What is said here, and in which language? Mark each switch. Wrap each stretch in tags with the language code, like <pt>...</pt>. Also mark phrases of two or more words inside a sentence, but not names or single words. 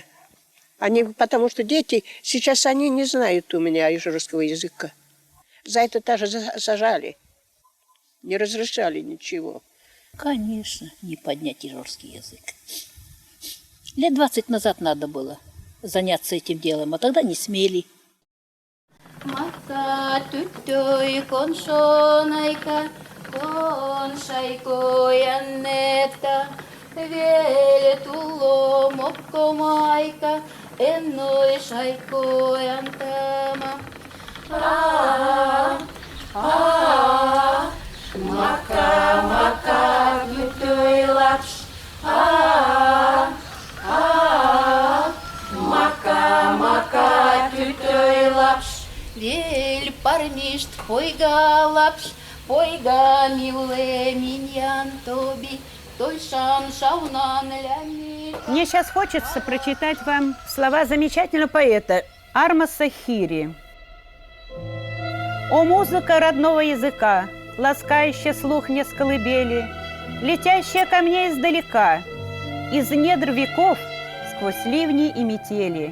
<ru>Потому что дети, сейчас они не знают у меня ижорского языка. За это даже сажали. Не разрешали ничего. Конечно, не поднять ижорский язык. Лет 20 назад надо было заняться этим делом, а тогда не смели.</ru> <izh>Matka tyttoi konsonaika, konsaiko jännettä. Vielä tullo mokkomaika, en oisaiko jäntama. Maka, maka, tyttoi laps. Maka, maka, tyttoi laps. Вель парништ, пойга лапш, пойга миле миньян тоби, той шан шаунан лями.</izh> <ru>Мне сейчас хочется прочитать вам слова замечательного поэта Армаса Хири. «О, музыка родного языка, ласкающая слух мне с колыбели, летящая ко мне издалека, из недр веков сквозь ливни и метели.</ru>